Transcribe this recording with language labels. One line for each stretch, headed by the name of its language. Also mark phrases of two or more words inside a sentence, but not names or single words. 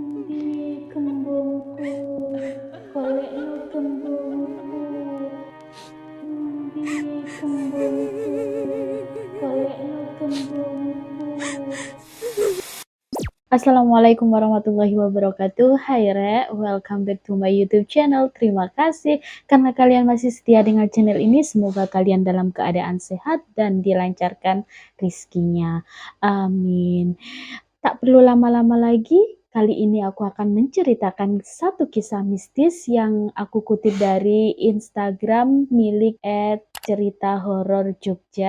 Javanese: Endi kembangku, golekno kembangku. Endi kembangku, golekno kembangku.
Arabic: السلام عليكم ورحمة الله وبركاته.
English: Hai Re, welcome back to my YouTube channel.
Indonesian: Terima kasih karena kalian masih setia dengan channel ini. Semoga kalian dalam keadaan sehat dan dilancarkan rizkinya. Amin. Tak perlu lama-lama lagi, kali ini aku akan menceritakan satu kisah mistis yang aku kutip dari Instagram milik @cerita_horor_jogja.